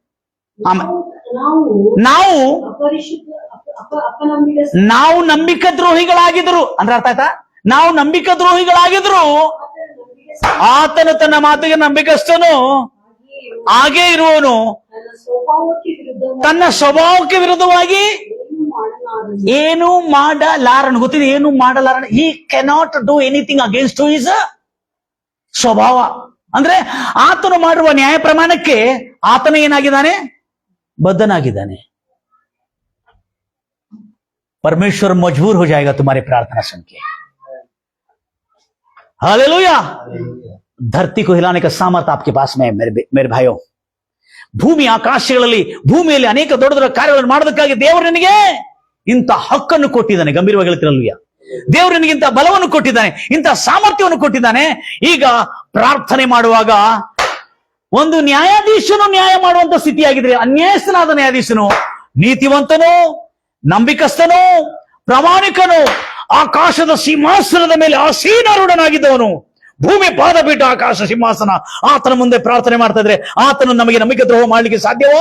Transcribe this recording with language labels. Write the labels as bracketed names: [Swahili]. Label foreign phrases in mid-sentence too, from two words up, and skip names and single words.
[Kannada] ನಾವು ನಂಬಿಕ ದ್ರೋಹಿಗಳಾಗಿದ್ರು ಅಂದ್ರೆ ಅರ್ಥ ಆಯ್ತಾ? ನಾವು ನಂಬಿಕ ದ್ರೋಹಿಗಳಾಗಿದ್ರು ಆತನು ತನ್ನ ಮಾತಿಗೆ ನಂಬಿಕಸ್ಥನು ಹಾಗೇ ಇರುವನು. ತನ್ನ ಸ್ವಭಾವಕ್ಕೆ ವಿರುದ್ಧವಾಗಿ ಏನು ಮಾಡಲಾರನು. ಗೊತ್ತಿದೆ ಏನು ಮಾಡಲಾರನು? [English] He cannot do anything against to his ಸ್ವಭಾವ. [Kannada] ಅಂದ್ರೆ ಆತನು ಮಾಡುವ ನ್ಯಾಯ ಪ್ರಮಾಣಕ್ಕೆ ಆತನು ಏನಾಗಿದ್ದಾನೆ? ಬದ್ಧನಾಗಿದ್ದಾನೆ. [Hindi] परमेश्वर मजबूर हो जाएगा तुम्हारी प्रार्थना सुन के। हालेलुया। धरती को हिलाने का सामर्थ्य आपके पास में है मेरे भाइयों। [Kannada] ಭೂಮಿ ಆಕಾಶಗಳಲ್ಲಿ ಭೂಮಿಯಲ್ಲಿ ಅನೇಕ ದೊಡ್ಡ ದೊಡ್ಡ ಕಾರ್ಯಗಳನ್ನು ಮಾಡೋದಕ್ಕಾಗಿ ದೇವರು ನಿನಗೆ ಇಂಥ ಹಕ್ಕನ್ನು ಕೊಟ್ಟಿದ್ದಾನೆ. ಗಂಭೀರವಾಗಿ ಹೇಳ್ತಿರಲ್ವಯ್ಯ, ದೇವರು ನಿನಗೆ ಇಂಥ ಬಲವನ್ನು ಕೊಟ್ಟಿದ್ದಾನೆ, ಇಂಥ ಸಾಮರ್ಥ್ಯವನ್ನು ಕೊಟ್ಟಿದ್ದಾನೆ. ಈಗ ಪ್ರಾರ್ಥನೆ ಮಾಡುವಾಗ ಒಂದು ನ್ಯಾಯಾಧೀಶನು ನ್ಯಾಯ ಮಾಡುವಂತ ಸ್ಥಿತಿಯಾಗಿದ್ರೆ, ಅನ್ಯಾಯಸ್ಥನಾದ ನ್ಯಾಯಾಧೀಶನು ನೀತಿವಂತನು, ನಂಬಿಕಸ್ಥನು, ಪ್ರಾಮಾಣಿಕನು, ಆಕಾಶದ ಸಿಂಹಾಸನದ ಮೇಲೆ ಆಸೀನಾರೂಢನಾಗಿದ್ದವನು, ಭೂಮಿ ಪಾದ ಬಿಟ್ಟು ಆಕಾಶ ಸಿಂಹಾಸನ, ಆತನ ಮುಂದೆ ಪ್ರಾರ್ಥನೆ ಮಾಡ್ತಾ ಇದ್ರೆ ಆತನು ನಮಗೆ ನಂಬಿಕೆ ದ್ರೋಹ ಮಾಡ್ಲಿಕ್ಕೆ ಸಾಧ್ಯವಾ?